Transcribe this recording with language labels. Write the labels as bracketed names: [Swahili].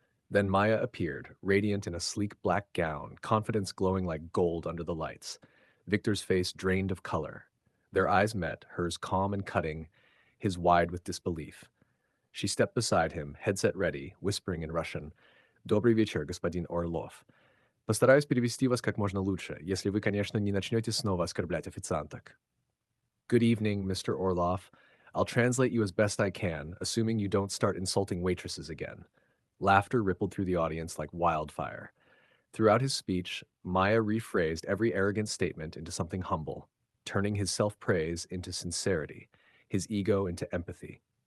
[English] Then Maya appeared, radiant in a sleek black gown, confidence glowing like gold under the lights. Victor's face drained of color. Their eyes met, hers calm and cutting, his wide with disbelief. She stepped beside him, headset ready, whispering in Russian, [Russian] «Добрый вечер, господин Орлов. Постараюсь перевести вас как можно лучше, если вы, конечно, не начнете снова оскорблять официанток». [English] Good evening, Mr. Orloff. I'll translate you as best I can, assuming you don't start insulting waitresses again. Laughter rippled through the audience like wildfire. Throughout his speech, Maya rephrased every arrogant statement into something humble, turning his self-praise into sincerity, his ego into empathy.